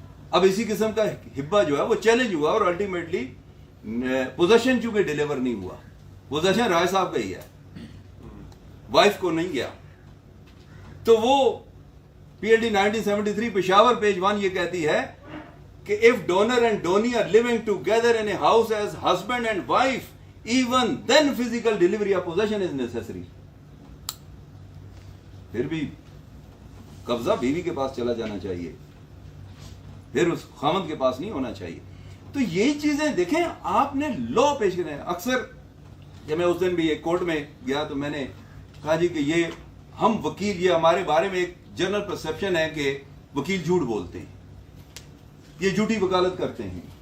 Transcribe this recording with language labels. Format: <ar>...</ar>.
<ur>اب اسی قسم کا ہبہ جو ہے وہ چیلنج ہوا اور الٹیمیٹلی پوزیشن چونکہ ڈیلیور نہیں ہوا. پوزیشن رائے صاحب کا ہی ہے, وائف کو نہیں گیا. تو وہ PLD 1973 پشاور پیج 1 یہ کہتی ہے</ur> <en>کہ if donor and donee are living together in a house as husband and wife, even then physical delivery of possession is necessary.</en> <ur>پھر بھی قبضہ بیوی کے پاس چلا جانا چاہیے, پھر اس خامد کے پاس نہیں ہونا چاہیے. تو یہی چیزیں دیکھیں آپ نے لا پیش کرنا ہے. اکثر جب میں اس دن بھی ایک کورٹ میں گیا تو میں نے کہا جی کہ یہ ہم وکیل, یہ ہمارے بارے میں ایک جنرل پرسپشن ہے کہ وکیل جھوٹ بولتے ہیں, یہ جھوٹی وکالت کرتے ہیں.</ur>